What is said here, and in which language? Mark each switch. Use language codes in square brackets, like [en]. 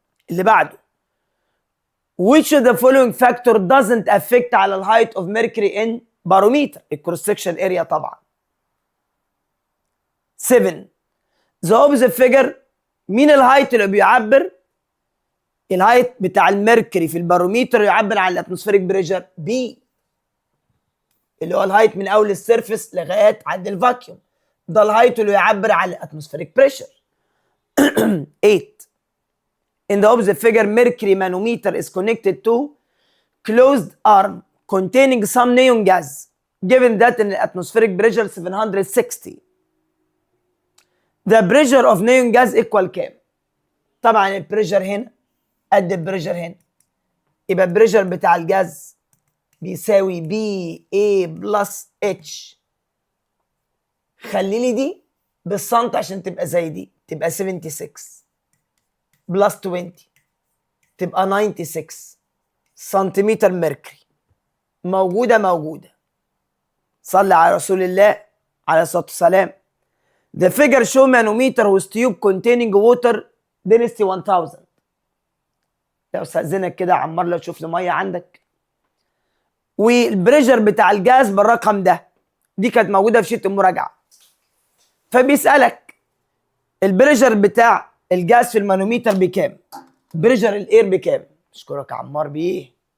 [ar] اللي بعده [en] which of the following factor doesn't affect على ال height of mercury in barometer؟ [ar] الكروس سكشن اريا طبعا. [en] 7. the opposite figure. [ar] مين الهايت اللي بيعبر؟ الهايت بتاع الميركوري في الباروميتر يعبر عن الاتموسفيريك بريشر بي، اللي هو الهايت من اول السيرفيس لغايه عند الفاكيوم. ده الهايت اللي يعبر عن الاتموسفيريك بريشر. 8. [en] In the opposite figure, mercury manometer is connected to closed arm containing some neon gas, given that in the atmospheric pressure 760. The pressure of neon gas equal [ar] كام؟ طبعا البريشر هنا قد البريشر هنا، يبقى البريشر بتاع الجاز بيساوي بي اي بلس اتش. خلي لي دي بالسنت عشان تبقى زي دي، تبقى 76 بلس 20 تبقى 96 سنتيمتر ميركوري. موجودة. صلي على رسول الله عليه الصلاة والسلام. [en] The figure show manometer with tube containing water density 1000. [ar] لو استأذنك كده عمار لو تشوف لي مية عندك. والبريشر بتاع الجاز بالرقم ده. دي كانت موجودة في شيت المراجعة. فبيسألك البريشر بتاع الجاز في المانوميتر بكام؟ بريشر الاير بكام؟ اشكرك يا عمار بيه.